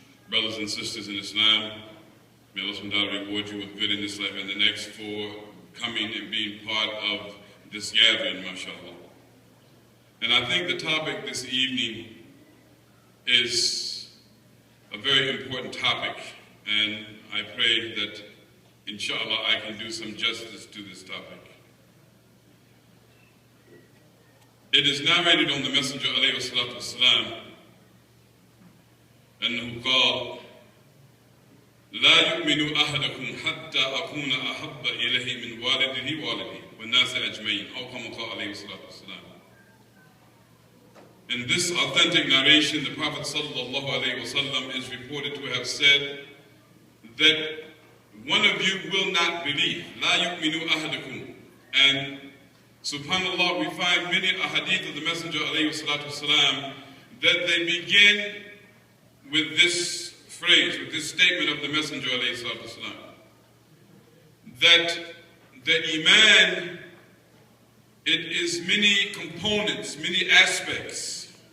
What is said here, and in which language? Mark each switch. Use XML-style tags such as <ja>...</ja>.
<en>Brothers and sisters in Islam, may Allah subhanahu wa ta'ala reward you with good in this life and the next for coming and being part of this gathering, mashallah. And I think the topic this evening is a very important topic, and I pray that, inshallah, I can do some justice to this topic. It is narrated on the Messenger alayhi salatu wasalam,</en> <ar>أنه قال لا يؤمن أحدكم حتى أكون أحب إليه من والده والناس أجمعين أو كما قال عليه الصلاة والسلام.</ar> <en>In this authentic narration, the Prophet sallallahu alaihi wasallam is reported to have said that one of you will not believe.</en> <ar>لا يؤمن أحدكم.</ar> <en>And subhanallah, we find many ahadith of the Messenger alayhi salatu wasalam that they begin with this phrase, with this statement of the Messenger alayhi salatu wasalam, that the iman, it is many components, many aspects.</en>